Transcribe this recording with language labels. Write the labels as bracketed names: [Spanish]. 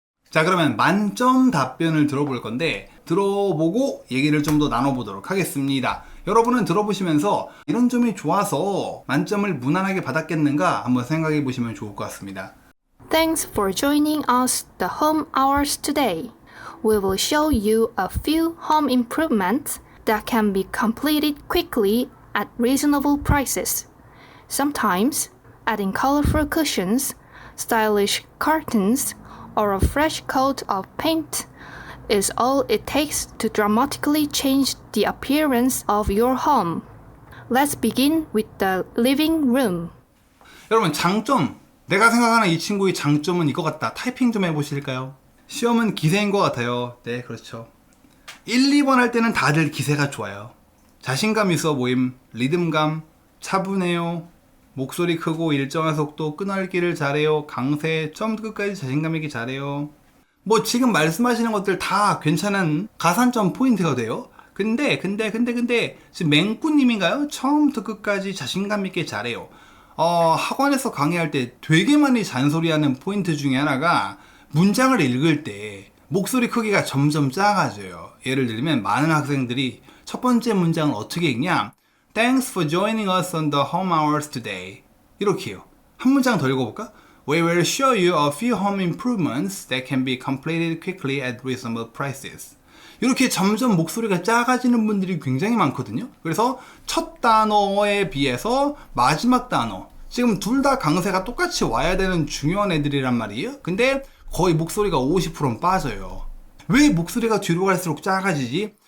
[Korean] 자, 그러면 만점 답변을 들어볼 건데 들어보고 얘기를 좀 더 나눠보도록 하겠습니다. 여러분은 들어보시면서 이런 점이 좋아서 만점을 무난하게 받았겠는가 한번 생각해 보시면 좋을 것 같습니다. [English] Thanks for joining us the home hours today. We will show you a few home improvements that can be completed quickly at reasonable prices. Sometimes, adding colorful cushions, stylish curtains, or a fresh coat of paint is all it takes to dramatically change the appearance of your home. Let's begin with the living room. [Korean] 여러분, 장점. 내가 생각하는 이 친구의 장점은 이거 같다. 타이핑 좀 해보실까요? 시험은 기세인 것 같아요. 네, 그렇죠. 1, 2번 할 때는 다들 기세가 좋아요. 자신감 있어 보임, 리듬감, 차분해요, 목소리 크고 일정한 속도, 끊어읽기를 잘해요, 강세, 처음부터 끝까지 자신감 있게 잘해요. 뭐 지금 말씀하시는 것들 다 괜찮은 가산점 포인트가 돼요. 근데 지금 맹꾸님인가요? 처음부터 끝까지 자신감 있게 잘해요. 학원에서 강의할 때 되게 많이 잔소리하는 포인트 중에 하나가 문장을 읽을 때 목소리 크기가 점점 작아져요. 예를 들면 많은 학생들이 첫 번째 문장을 어떻게 읽냐? [English] Thanks for joining us on the home hours today. [Korean] 이렇게 해요. 한 문장 더 읽어볼까? [English] We will show you a few home improvements that can be completed quickly at reasonable prices. [Korean] 이렇게 점점 목소리가 작아지는 분들이 굉장히 많거든요. 그래서 첫 단어에 비해서 마지막 단어, 지금 둘 다 강세가 똑같이 와야 되는 중요한 애들이란 말이에요. 근데 거의 목소리가 50%는 빠져요. 왜 목소리가 뒤로 갈수록 작아지지?